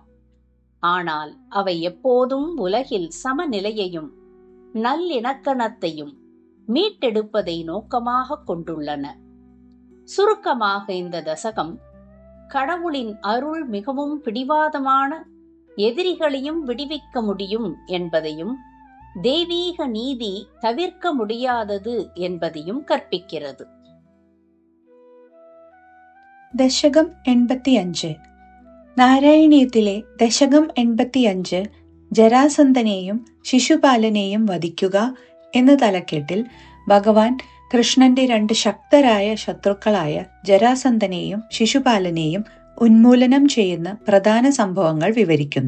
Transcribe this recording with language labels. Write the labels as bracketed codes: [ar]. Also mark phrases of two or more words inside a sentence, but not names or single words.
[ta] ஆனால் அவை எப்போதும் உலகில் சமநிலையையும் நல்லிணக்கணத்தையும் மீட்டெடுப்பதை நோக்கமாக கொண்டுள்ளன. சுருக்கமாக இந்த தசகம் கடவுளின் அருள் மிகவும் பிடிவாதமான எதிரிகளையும் விடுவிக்க முடியும் என்பதையும் தெய்வீக நீதி தவிர்க்க முடியாதது என்பதையும் கற்பிக்கிறது. [ml] ദശകം 85. നാരായണീയത്തിലെ ദശകം 85 ജരാസന്ധനെയും ശിശുപാലനെയും വധിക്കുക എന്ന തലക്കെട്ടിൽ ഭഗവാൻ കൃഷ്ണന്റെ 2 ശക്തരായ ശത്രുക്കളായ ജരാസന്ധനെയും ശിശുപാലനെയും ഉന്മൂലനം ചെയ്യുന്ന പ്രധാന സംഭവങ്ങൾ വിവരിക്കുന്നു.